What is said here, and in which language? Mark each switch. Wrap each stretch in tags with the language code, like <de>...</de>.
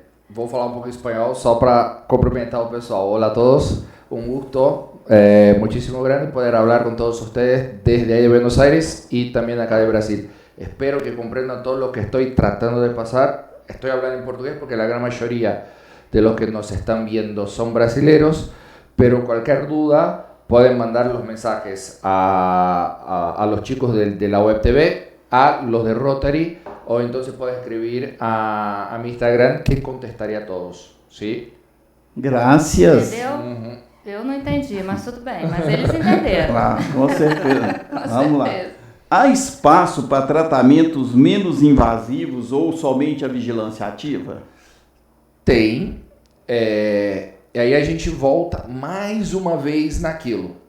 <pt>Vou falar um pouco espanhol só para cumprimentar o pessoal.</pt> <es>Hola a todos, un gusto. Muchísimo grande poder hablar con todos ustedes desde ahí de Buenos Aires y también acá de Brasil. Espero que comprendan todo lo que estoy tratando de pasar. Estoy hablando en portugués porque la gran mayoría de los que nos están viendo son brasileros, pero cualquier duda pueden mandar los mensajes a los chicos de la Web TV, a los de Rotary, o entonces pueden escribir a mi Instagram que contestaría a todos, ¿sí? Gracias.</es> <pt>Entendeu? Eu não entendi, mas tudo bem. Mas eles entenderam. Ah, com certeza. Vamos certeza. lá. Há espaço para tratamentos menos invasivos ou somente a vigilância ativa? Tem. E aí a gente volta mais uma vez naquilo.</pt>